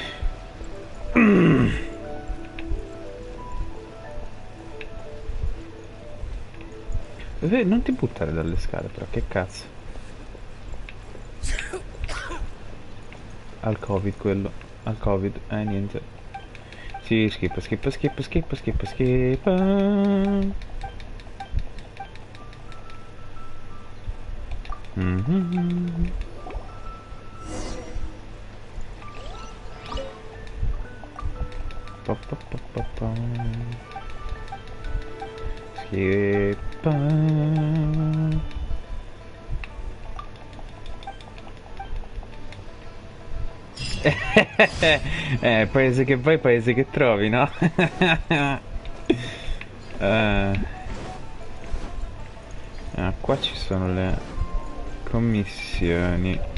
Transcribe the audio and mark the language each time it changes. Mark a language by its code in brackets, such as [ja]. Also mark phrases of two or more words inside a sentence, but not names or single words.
[it] Non ti buttare dalle scale, però, che cazzo. Al covid quello. Al covid, niente. Sì, schippa, schippa, schippa, schippa, schippa, schippa. Pa, pa, pa, pa, pa. Schippa. Paese che vai, paese che trovi, no? Qua ci sono le commissioni.